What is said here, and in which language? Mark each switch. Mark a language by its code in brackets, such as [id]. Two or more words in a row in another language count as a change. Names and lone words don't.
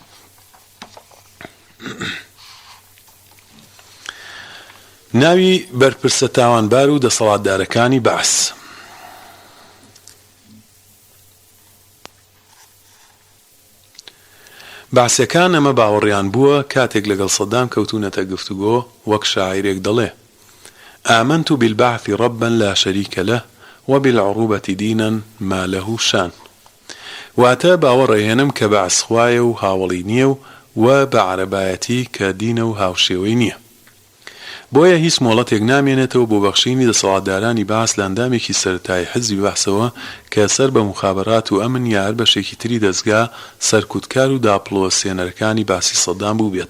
[ckb] ناوی بەرپرسە تاوانبار و دەسەڵاتدارەکانی بەعس. بەعسیەکان ئەمە باوەڕیان بووە کاتێک لەگەڵ سەدام کەوتونەتە گفتوگۆ، وەک شاعیرێک دەڵێ: [ar] آمنت بالبعث ربا لا شريك له وبالعروبة دينا ما له شان. [ckb] واتە باوەڕێهێنم کە بەعس خوایە و هاوڵی نییە و بە عەرەبایەتی کە دینە و هاوشێوەی نییە. بۆیە هیچ مۆڵەتێک نامێنێتەوە بۆ بەخشینی دەسەڵاتدارانی بەعس لە ئەندامێکی سەرەتایی حزبی بەعسەوە کە سەر بە مخابەرات و ئەمن یا هەر بەشێکی تری دەستگا سەرکوتکار و داپڵۆسێنەرەکانی باسی سەدام بوو بێت.